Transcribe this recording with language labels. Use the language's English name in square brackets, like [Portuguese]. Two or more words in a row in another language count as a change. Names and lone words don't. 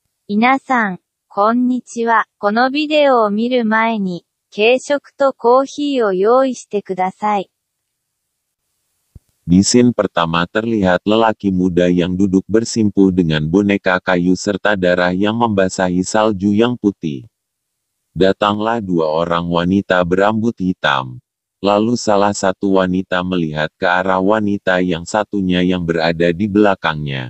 [Japanese] 皆さん、こんにちは。このビデオを見る前に、軽食とコーヒーを用意してください。 [Indonesian] Di scene pertama terlihat lelaki muda yang duduk bersimpuh dengan boneka kayu serta darah yang membasahi salju yang putih. Datanglah dua orang wanita berambut hitam. Lalu salah satu wanita melihat ke arah wanita yang satunya yang berada di belakangnya.